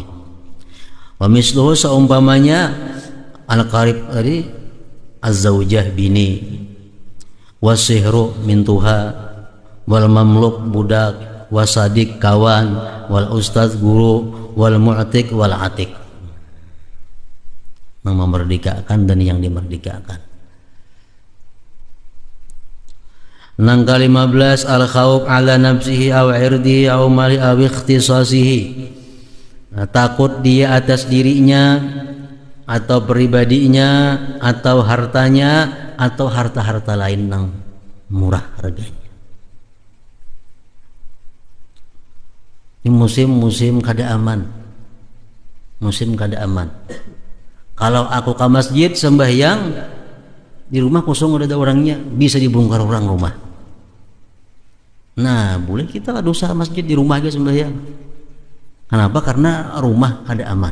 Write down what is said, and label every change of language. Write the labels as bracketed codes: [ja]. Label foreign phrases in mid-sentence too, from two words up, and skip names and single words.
[ar] ومثله, [bjn] seumpamanya al-qarib tadi az-zaujah bini, wasihru mintuha, [ar] والمملوك [bjn] budak, wasadik kawan, [ar] والأستاذ [bjn] guru, [ar] والمعتق والعتيق, [bjn] yang memerdekakan dan yang dimerdekakan. Nang ke-15 [ar] الخوف على نفسه أو عرضه أو ماله أو اختصاصه, [bjn] takut dia atas dirinya atau pribadinya atau hartanya atau harta-harta lain yang murah harganya. Ini musim kada aman, musim kada aman. Kalau aku ke masjid sembahyang di rumah kosong udah ada orangnya, bisa dibongkar orang rumah. Nah boleh kita kada usah masjid, di rumah aja sembahyang. Kenapa? Karena rumah kada aman.